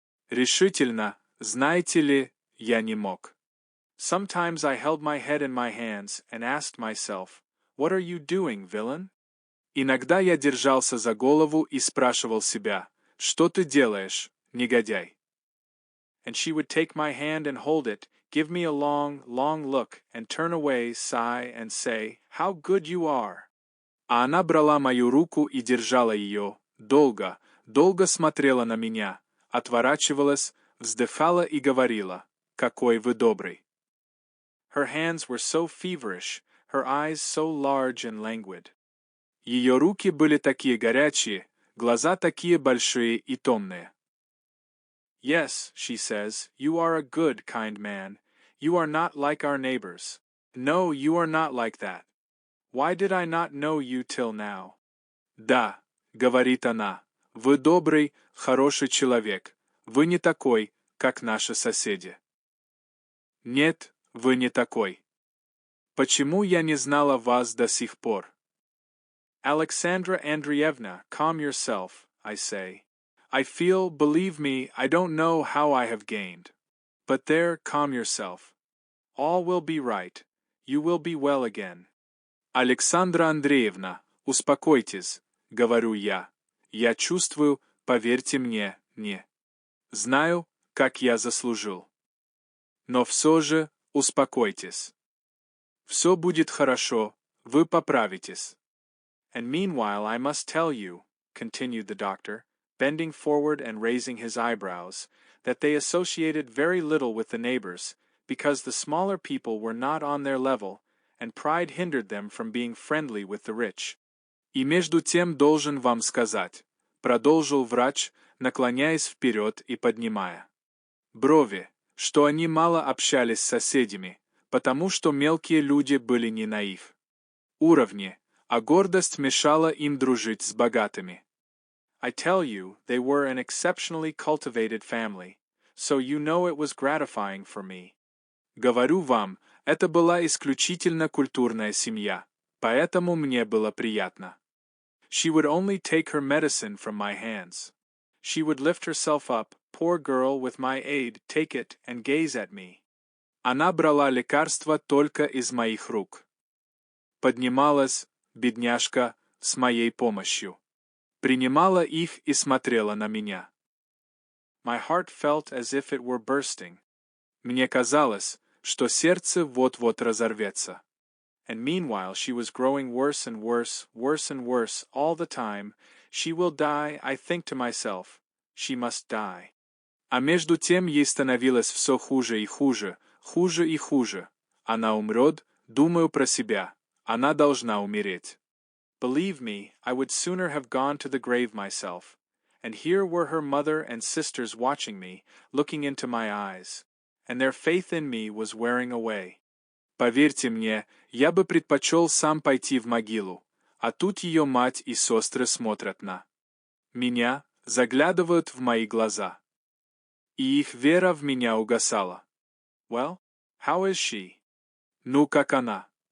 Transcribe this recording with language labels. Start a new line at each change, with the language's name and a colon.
Russian: Решительно, знаете ли, я не мог.
English: Sometimes I held my head in my hands and asked myself, what are you doing, villain?
Russian: Иногда я держался за голову и спрашивал себя, что ты делаешь, негодяй?
English: And she would take my hand and hold it, give me a long, long look, and turn away, sigh, and say, how good you are.
Russian: А она брала мою руку и держала ее, долго, долго смотрела на меня, отворачивалась, вздыхала и говорила, какой вы добрый.
English: Her hands were so feverish, her eyes so large and languid.
Russian: Ее руки были такие горячие, глаза такие большие и томные.
English: Yes, she says, you are a good, kind man. You are not like our neighbors. No, you are not like that. Why did I not know you till now?
Russian: Да, говорит она, вы добрый, хороший человек. Вы не такой, как наши соседи. Нет, вы не такой. Почему я не знала вас до сих пор?
English: Alexandra Andreevna, calm yourself, I say. I feel, believe me, I don't know how I have gained. But there, calm yourself. All will be right. You will be well again.
Russian: Александра Андреевна, успокойтесь, говорю я. Я чувствую, поверьте мне, не знаю, как я заслужил. Но все же, успокойтесь. Все будет хорошо, вы поправитесь.
English: And meanwhile I must tell you, continued the doctor, bending forward and raising his eyebrows, that they associated very little with the neighbors, because the smaller people were not on their level, and pride hindered them from being friendly with the rich.
Russian: И между тем должен вам сказать, продолжил врач, наклоняясь вперед и поднимая брови, что они мало общались с соседями, потому что мелкие люди были не на их уровне, а гордость мешала им дружить с богатыми.
English: I tell you, they were an exceptionally cultivated family, so you know it was gratifying for me.
Russian: Говорю вам, это была исключительно культурная семья, поэтому мне было приятно.
English: She would only take her medicine from my hands. She would lift herself up, poor girl with my aid take it and gaze at me.
Russian: Она брала лекарства только из моих рук. Поднималась, бедняжка, с моей помощью. Принимала их и смотрела на меня.
English: My heart felt as if it were bursting.
Russian: Мне казалось, что сердце вот-вот разорвется.
English: And meanwhile she was growing worse and worse, worse and worse, all the time. She will die, I think to myself. She must die.
Russian: А между тем ей становилось все хуже и хуже, хуже и хуже. Она умрет, думаю про себя. Она должна умереть.
English: Believe me, I would sooner have gone to the grave myself. And here were her mother and sisters watching me, looking into my eyes. And their faith in me was wearing away.
Russian: Поверьте мне, я бы предпочел сам пойти в могилу, а тут ее мать и сестры смотрят на меня, заглядывают в мои глаза. И их вера в меня угасала.
English: Well, how is she?
Russian: Ну, как она?